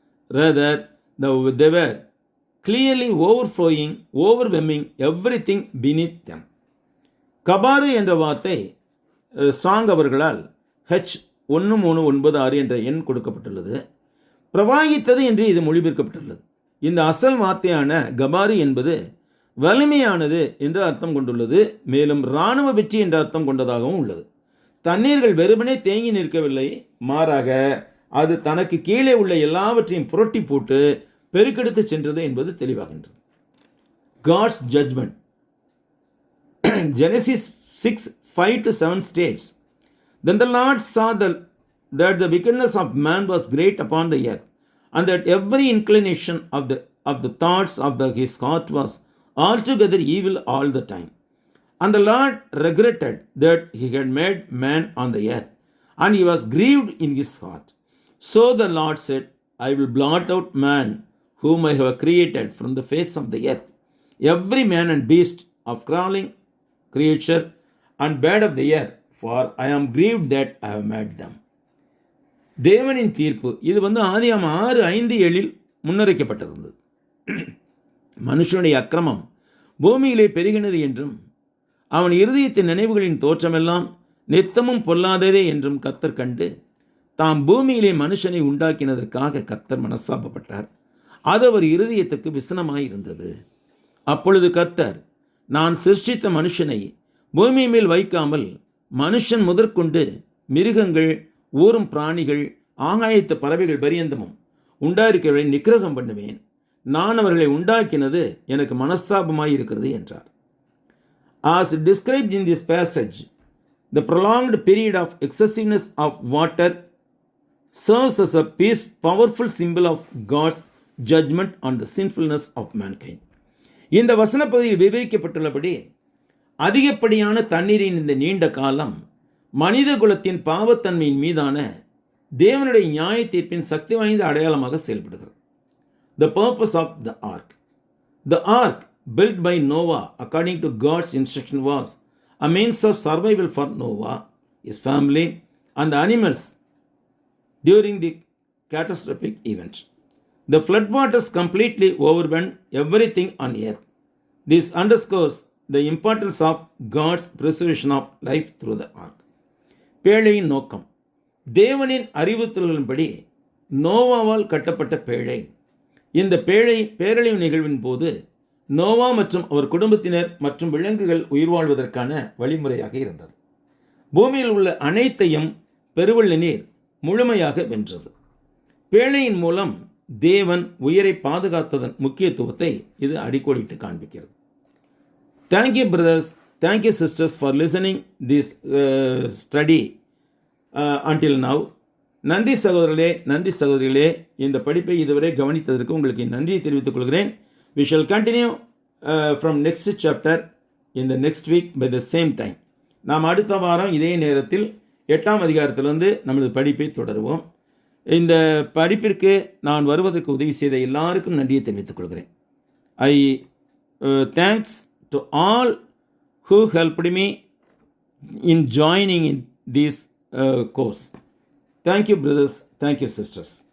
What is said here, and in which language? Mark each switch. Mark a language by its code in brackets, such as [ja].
[en] Rather, they were clearly overwhelming everything beneath them. [ta] கபாரு என்ற வார்த்தை song அவர்களால் H1396 என்ற எண் கொடுக்கப்பட்டுள்ளது. பிரவாகித்தது என்று இது மொழிபெயர்க்கப்பட்டுள்ளது. இந்த அசல் வார்த்தையான கபாரு என்பது வலிமையானது என்று அர்த்தம் கொண்டுள்ளது. மேலும் இராணுவ வெற்றி என்ற அர்த்தம் கொண்டதாகவும் உள்ளது. தண்ணீர்கள் வெறுமனே தேங்கி நிற்கவில்லை, மாறாக அது தனக்கு கீழே உள்ள எல்லாவற்றையும் புரட்டி போட்டு பெருக்கெடுத்து சென்றது என்பது தெளிவாகின்றது. [en] God's judgment. Genesis 6:5-7 states, Then the Lord saw that the wickedness of man was great upon the earth, and that every inclination of the thoughts of his heart was altogether evil all the time. And the Lord regretted that he had made man on the earth, and he was grieved in his heart. So the Lord said, I will blot out man whom I have created from the face of the earth, every man and beast of crawling creature and bird of the air, for I am grieved that I have made them. [ta] தேவனின் தீர்ப்பு இது ஆதியாகமம் 6:5-7 முன்னறிக்கப்பட்டிருந்தது. மனுஷனுடைய அக்கிரமம் பூமியிலே பெருகினது என்றும் அவன் இருதயத்தின் நினைவுகளின் தோற்றமெல்லாம் நித்தமும் பொல்லாததே என்றும் கர்த்தர் கண்டு தாம் பூமியிலே மனுஷனை உண்டாக்கினதற்காக கர்த்தர் மனஸ்தாபப்பட்டார். அது அவர் இருதயத்துக்கு விசனமாயிருந்தது. அப்பொழுது கர்த்தர், நான் சிருஷ்டித்த மனுஷனை பூமி மேல் வைக்காமல் மனுஷன் முதற்கொண்டு மிருகங்கள், ஊரும் பிராணிகள், ஆகாயத்து பறவைகள் பரியந்தமும் உண்டாயிருக்கிறவரை நிக்கிரகம் பண்ணுவேன். நான் அவர்களை உண்டாக்கினது எனக்கு மனஸ்தாபமாயிருக்கிறது என்றார். [en] As described in this passage, the prolonged period of excessiveness of water serves as a powerful symbol of God's judgment on the sinfulness of mankind. [ta] இந்த வசன பகுதியில் விவரிக்கப்பட்டுள்ளபடி அதிகப்படியான தண்ணீரின் இந்த நீண்ட காலம் மனித குலத்தின் பாவத்தன்மையின் மீதான தேவனுடைய நியாய தீர்ப்பின் சக்தி வாய்ந்த அடையாளமாக செயல்படுகிறது. [en] The purpose of the ark. The ark built by Noah according to God's instruction was a means of survival for Noah, his family and the animals during the catastrophic event. The floodwaters completely overwhelmed everything on earth. This underscores the importance of God's preservation of life through the ark. [ta] பேழையின் நோக்கம். தேவனின் அறிவுறுத்தல்களின்படி நோவாவால் கட்டப்பட்ட பேழை. இந்த பேரழிவு நிகழ்வின் போது நோவா மற்றும் அவர் குடும்பத்தினர் மற்றும் விலங்குகள் உயிர் வாழ்வதற்கான வழிமுறையாக இருந்தது. பூமியில் உள்ள அனைத்தையும் பெருவெள்ள நீர் முழுமையாக வென்றது. பேழையின் மூலம் தேவன் உயிரை பாதுகாத்ததன் முக்கியத்துவத்தை இது அடிக்கோடிட்டு காண்பிக்கிறது. [en] Thank you brothers, thank you sisters for listening this study until now. [ta] நன்றி சகோதரர்களே, நன்றி சகோதரிகளே, இந்த படிப்பை இதுவரை கவனித்ததற்கு உங்களுக்கு நன்றியை தெரிவித்துக் கொள்கிறேன். [en] We shall continue from next chapter in the next week by the same time. [ta] நாம் அடுத்த வாரம் இதே நேரத்தில் 8ஆம் அதிகாரத்திலிருந்து நமது படிப்பை தொடருவோம். இந்த படிப்பிற்கு நான் வருவதற்கு உதவி செய்த எல்லாருக்கும் நன்றியை தெரிவித்துக் கொள்கிறேன். [en] I thanks to all who helped me in joining in this course. Thank you brothers, thank you sisters.